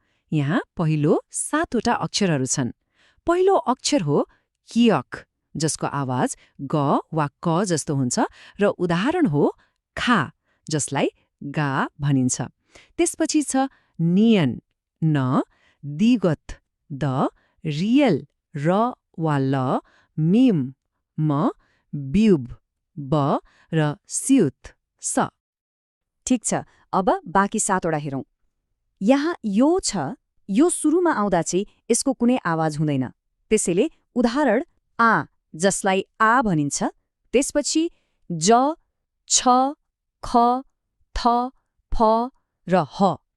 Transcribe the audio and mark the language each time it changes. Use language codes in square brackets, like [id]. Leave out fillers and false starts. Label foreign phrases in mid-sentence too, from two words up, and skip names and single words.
[ne] यहाँ पहिलो 7वटा अक्षरहरू छन्। पहिलो अक्षर हो कियक, जसको आवाज ग वा क जस्तो हुन्छ र उदाहरण हो खा, जसलाई गा भनिन्छ। त्यसपछि छ नियन, न, दिगत, द, रियल, र वा ल, मिम, म, ब्युब, ब र स्युत, स। ठिक छ, अब बाँकी 7वटा हेरौँ। यहाँ यो छ, यो सुरुमा आउँदा चाहिँ यसको कुनै आवाज हुँदैन। त्यसैले उदाहरण आ, जसलाई आ भनिन्छ। त्यसपछि ज, छ, ख, थ, फ र ह।